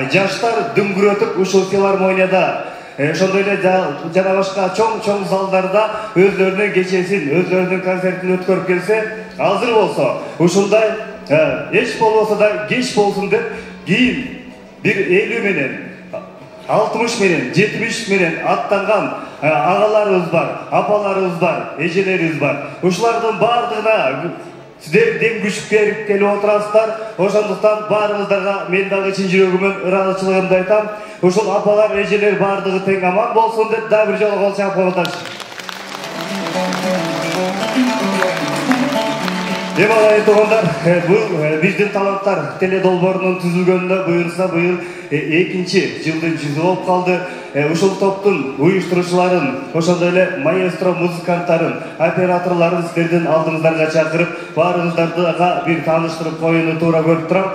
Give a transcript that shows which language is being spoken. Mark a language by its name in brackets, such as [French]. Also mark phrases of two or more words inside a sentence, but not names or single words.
[Kyrgyz] жаштар дүңгүрөтүп ушул филармонияда, ошондой эле жана башка чоң залдарда өзлөрүнүн кечесин, өзлөрүнүн концертин өткөрүп келсе, азыр болсо ушундай эч болбосо да кеч болсун деп кийин бир 50 менен 60 менен, 70 менен аттанган агаларыбыз бар, апаларыбыз бар, эжелерибиз бар. Ушулардын баардыгына сиздер дем күч берип келип отурасыздар. Ошондуктан баарыңыздарга мен дагы чын жүрөгүмөн ыраазычылыгымды айтам. Ушул апалар, эжелер баардыгы тең аман болсун деп дагы бир жолу кол чаап коюңуздарчы. Ағайын туғандар, бұл биздин таланттар теле долбоорунун түзүлгөнүнө буюрса быйыл 2-нчи жылдын жүзү болуп калды. Ушул топтун уюштуруучуларын, ошондой эле маэстро музыканттарын, операторлорун сиздердин алдыңыздарга чакырып, баарыңыздарды бир тааныштырып коюуну туура көрүп турам.